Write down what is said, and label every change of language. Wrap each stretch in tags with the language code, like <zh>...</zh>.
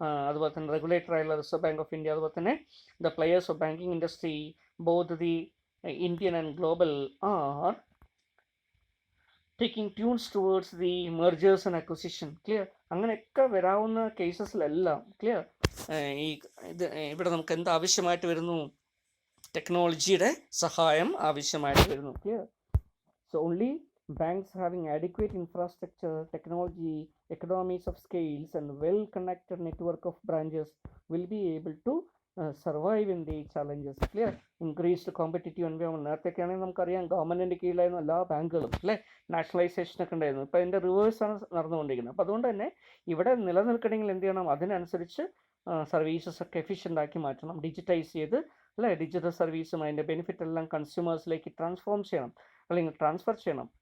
<ml>അതുപോലെ തന്നെ റെഗുലേറ്റർ ആയുള്ള</ml> <en>Reserve bank of India, അതുപോലെ തന്നെ the players of banking industry both the Indian and global are taking tunes towards the mergers and acquisition. Clear?</en> <ml>അങ്ങനെയൊക്കെ വരാവുന്ന കേസസിലെല്ലാം clear ഈ ഇവിടെ നമുക്ക് എന്ത് ആവശ്യമായിട്ട് വരുന്നു? ടെക്നോളജിയുടെ സഹായം ആവശ്യമായിട്ട് വരുന്നു. Clear?</ml> <en>So only banks having adequate infrastructure, technology, economies of scales and well-connected network of branches will be able to survive in the challenges. Clear? Increased competitive environment.</en> <ml>നേരത്തെയൊക്കെയാണെങ്കിൽ നമുക്കറിയാം ഗവൺമെൻറ്റിൻ്റെ കീഴിലായിരുന്നു എല്ലാ ബാങ്കുകളും അല്ലേ, നാഷണലൈസേഷനൊക്കെ ഉണ്ടായിരുന്നു. ഇപ്പോൾ അതിൻ്റെ റിവേഴ്സാണ് നടന്നുകൊണ്ടിരിക്കുന്നത്. അപ്പോൾ അതുകൊണ്ട് തന്നെ ഇവിടെ നിലനിൽക്കണമെങ്കിൽ എന്ത് ചെയ്യണം? അതിനനുസരിച്ച് സർവീസസ് ഒക്കെ എഫിഷ്യൻ്റ് ആക്കി മാറ്റണം, ഡിജിറ്റൈസ് ചെയ്ത് അല്ലേ, ഡിജിറ്റൽ സർവീസും അതിൻ്റെ ബെനിഫിറ്റ് എല്ലാം കൺസ്യൂമേഴ്സിലേക്ക് ട്രാൻസ്ഫോം ചെയ്യണം അല്ലെങ്കിൽ ട്രാൻസ്ഫർ ചെയ്യണം.</ml>